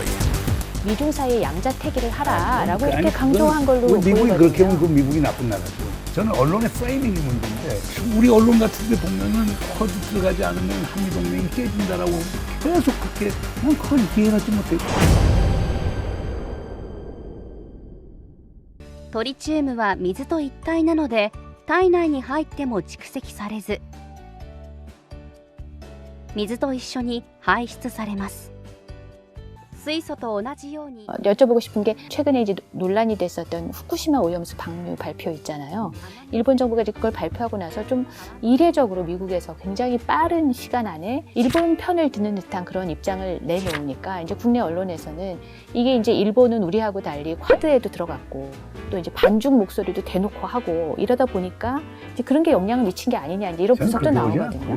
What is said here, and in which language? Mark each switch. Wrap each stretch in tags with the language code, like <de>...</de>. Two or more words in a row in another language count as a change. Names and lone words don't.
<ko>미중 사이에 양자택일을 하라라고 아니, 이렇게 강조한 걸로 미국이 보이거든요. 그렇게 하면 그 미국이 나쁜 나라죠. 저는 언론의 프레이밍이 문제인데 우리 언론 같은 데 보면은 커드 들어가지 않으면 한미동맹이 깨진다라고 계속 그렇게 그걸 이해하지 못해요.</ko> <ja>トリチウムは水と一体なので体内に入っても蓄積されず水と一緒に排出されます。水素と同じように</ja> <ko>여쭤보고 싶은 게 최근에 이제 논란이 됐었던 후쿠시마 오염수 방류 발표 있잖아요. 일본 정부가 이제 그걸 발표하고 나서 좀 이례적으로 미국에서 굉장히 빠른 시간 안에 일본 편을 드는 듯한 그런 입장을 내놓으니까 이제 국내 언론에서는 이게 이제 일본은 우리하고 달리 쿼드에도 들어갔고 또 이제 반중 목소리도 대놓고 하고 이러다 보니까 이제 그런 게 영향을 미친 게 아니냐 이제 이런 분석도 나오거든요.</ko>